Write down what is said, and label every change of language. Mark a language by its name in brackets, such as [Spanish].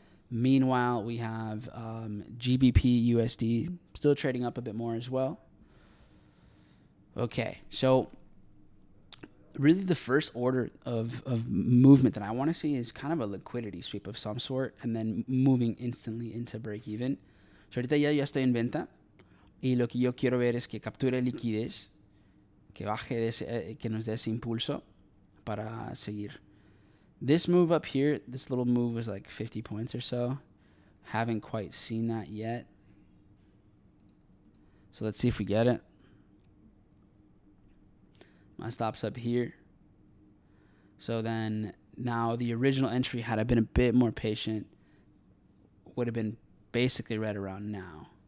[English] Meanwhile, we have GBP USD still trading up a bit more as well. Okay, so really the first order of movement that I want to see is kind of a liquidity sweep of some sort and then moving instantly into break even. [Spanish] So ahorita ya estoy en venta y lo que yo quiero ver es que capture liquidez, que baje de ese, que nos dé ese impulso para seguir. [English] This move up here, this little move was like 50 points or so. Haven't quite seen that yet. So let's see if we get it. My stop's up here. So then now the original entry, had I been a bit more patient, would have been basically right around now.